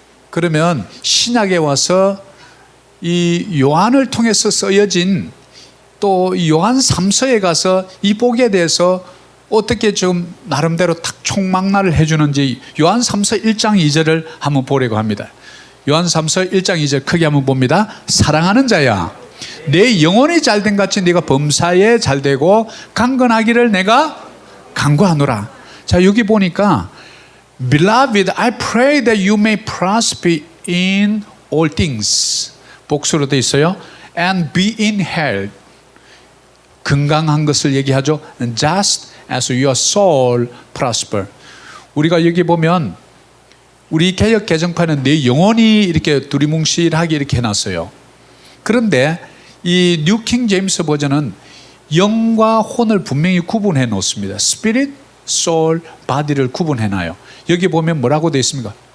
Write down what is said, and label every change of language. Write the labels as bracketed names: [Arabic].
[Korean] 그러면 신약에 와서 이 요한을 통해서 쓰여진 또 요한 3서에 가서 이 복에 대해서 어떻게 좀 나름대로 딱 총망라를 해주는지 요한 3서 1장 2절을 한번 보려고 합니다. 요한 3서 1장 2절 크게 한번 봅니다. 사랑하는 자야, 내 영혼이 잘된 같이 네가 범사에 잘되고 강건하기를 내가 간구하노라. 자, 여기 보니까 [English] Beloved, I pray that you may prosper in all things. [Korean] 복수로 되어 있어요. [English] And be in health. [Korean] 건강한 것을 얘기하죠. [English] Just as your soul prosper. [Korean] 우리가 여기 보면 우리 개역 개정판은 내 영혼이 이렇게 두리뭉실하게 이렇게 해놨어요. 그런데 이 뉴킹 제임스 버전은 영과 혼을 분명히 구분해 놓습니다. Spirit, soul, body를 구분해 놔요. 여기 보면 뭐라고 되어 있습니까?